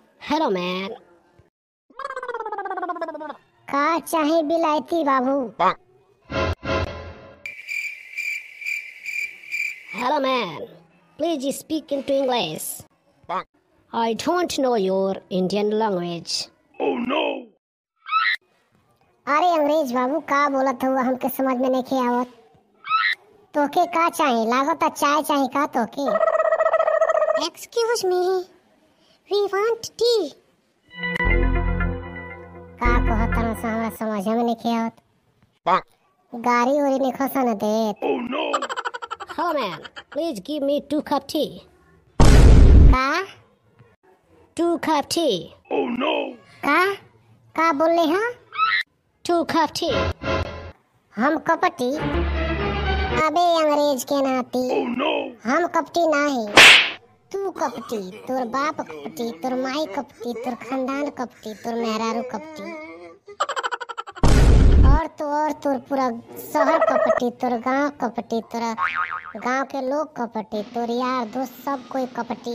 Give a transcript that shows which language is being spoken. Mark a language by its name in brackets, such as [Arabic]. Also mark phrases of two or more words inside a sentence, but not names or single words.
[English] Hello man. [Bhojpuri] का चाहे बिलायती बाबू? [English] Hello man, please speak into English. I don't know your Indian language. [Bhojpuri] अरे अंग्रेज बाबू का बोलत हुआ हमके समझ में नहीं आवत। तोके का चाहे? लागत चाय चाहे का तोके? [English] Excuse me, we want tea. [Bhojpuri] का कहत हन से हमरा समझ में नहीं आवत। गाड़ी ओरी नहीं खसन देत। [English] Hello man, please give me 2 cup tea। [Bhojpuri] का [English] 2 cup tea। [Bhojpuri] का बोले हा? [English] 2 cup tea। [Bhojpuri] हम कपटी? अबे अंग्रेज के नाती, हम कपटी नहीं। तू कपटी, तोर बाप कपटी, तोर माई कपटी, तोर खानदान कपटी, तोर मेहरारू कपटी, और तोर पूरा शहर कपटी, तोर गांव कपटी, तोरा गांव के लोग कपटी, तोर यार दोस्त सब कोई कपटी।